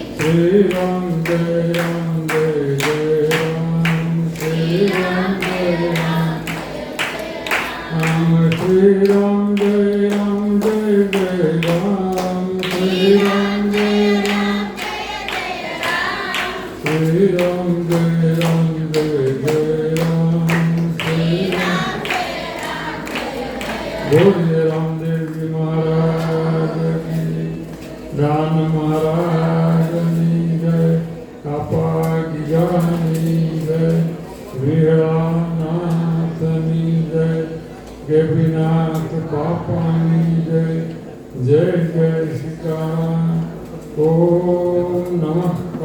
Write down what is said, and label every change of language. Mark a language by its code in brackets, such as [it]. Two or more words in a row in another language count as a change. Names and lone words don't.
[hi] श्री राम जय राम जय जय राम श्री राम जय राम राम श्री राम जय राम जय जय राम श्री राम जय राम श्री राम जय राम जय जय राम श्री राम बोलिए रामदेव जी महाराज की दान महाराज की जय कापा की जानी जय वीरानाथ की जय गोपीनाथ पापानी जय जय जय सीताराम ओम नमः